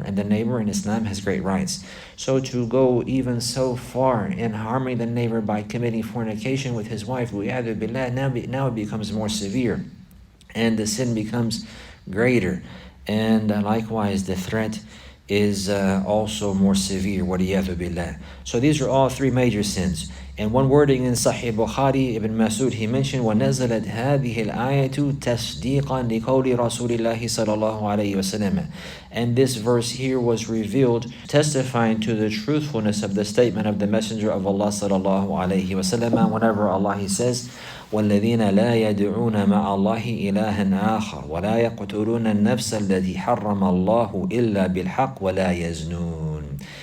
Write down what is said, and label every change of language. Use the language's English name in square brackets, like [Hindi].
[English] And the neighbor in Islam has great rights. So to go even so far in harming the neighbor by committing fornication with his wife, now it becomes more severe. And the sin becomes greater. And likewise, the threat is also more severe. [Arabic] وَلِيَذُ بِاللَّهِ. [English] So these are all three major sins. And one wording in Sahih Bukhari, Ibn Masud, he mentioned, [Arabic] وَنَزَلَتْ هَذِهِ الْآيَةُ تَصْدِيقًا لِقَوْلِ رَسُولِ اللَّهِ صَلَى اللَّهُ عَلَيْهِ وَسَلَّمَ. [English] And this verse here was revealed, testifying to the truthfulness of the statement of the Messenger of Allah sallallahu alayhi wasallam, whenever Allah He says, [Arabic] وَالَّذِينَ لَا يَدْعُونَ مَعَ اللَّهِ إِلَهًا آخَرَ وَلَا يَقْتُلُونَ النَّفْسَ الَّتِي حَرَّمَ اللَّهُ إِلَّا بِالْحَقِّ وَلَا يَزْنُونَ.